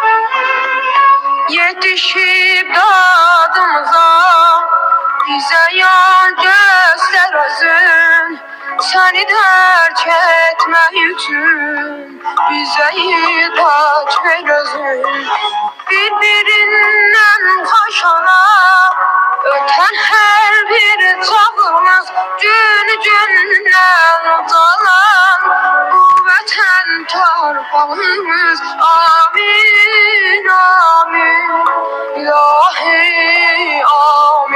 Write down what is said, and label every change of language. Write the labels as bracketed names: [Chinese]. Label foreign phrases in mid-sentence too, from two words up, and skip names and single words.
[Turkish] Yetişip dadımıza bize yol göster özün. [Azerbaijani] Seni dərk etmək üçün bize idrak ver özün. [Turkish] Birbirinden hoş olan öten her bir çağımız. [Azerbaijani] Günü gündən ucalan bu vətən torpağımız. Amin, amin. İlahi amin.